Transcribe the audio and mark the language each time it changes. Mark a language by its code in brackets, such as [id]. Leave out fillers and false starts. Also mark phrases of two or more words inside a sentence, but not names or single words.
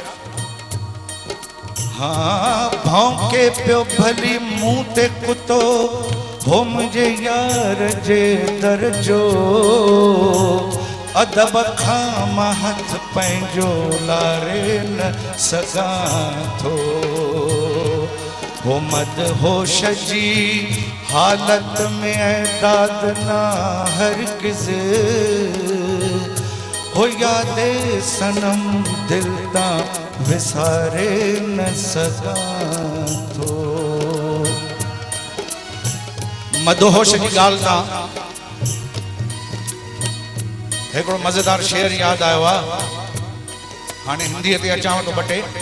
[sd] हाँ भौंके पियो भली मुंहुं ते कुतो हो मुंहिंजे यार जे दर जो अदब खां मां हथ पंहिंजो लारे न सघां थो हो मदहोश जी हालत में ऐदाद ना हरगिज़ हो यादे सनम दिल तां विसारे न सघां थो मदहोश जी ॻाल्हि तां हिकिड़ो मज़ेदार शेर यादि आयो आहे हाणे हिंदीअ ते अचांव थो ॿ टे